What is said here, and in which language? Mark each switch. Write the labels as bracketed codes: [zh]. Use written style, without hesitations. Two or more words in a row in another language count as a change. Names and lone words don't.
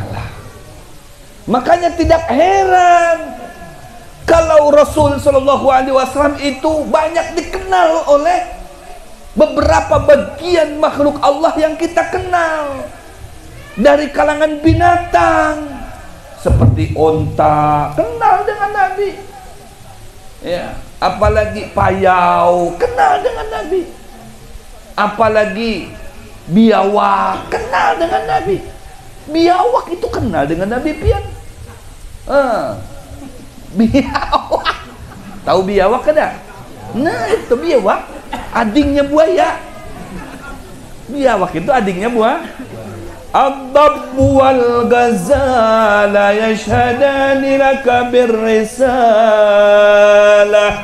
[id] Makanya tidak heran kalau Rasul [ar] صلى الله عليه وسلم [id] itu banyak dikenal oleh beberapa bagian makhluk Allah yang kita kenal, dari kalangan binatang seperti onta kenal dengan Nabi, ya, apalagi payau kenal dengan Nabi, apalagi biawak kenal dengan Nabi. Biawak itu kenal dengan Nabi pian. Biawak, tahu biawak kada? Nah itu biawak, adingnya buaya. Biawak itu adingnya buaya. [ar] الضب والغزالة يشهدان لك بالرسالة.